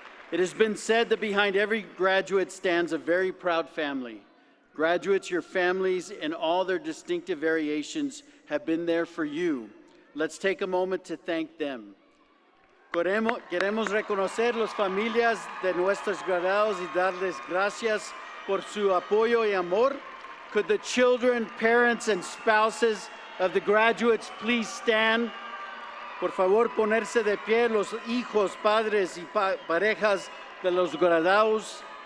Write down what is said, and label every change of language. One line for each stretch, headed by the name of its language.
English: It has been said that behind every graduate stands a very proud family. Graduates, your families, in all their distinctive variations, have been there for you. Let's take a moment to thank them.
Spanish: Queremos reconocer las familias de nuestros graduados y darles gracias por su apoyo y amor.
English: Could the children, parents, and spouses of the graduates please stand?
Spanish: Por favor, ponerse de pie los hijos, padres y parejas de los graduados.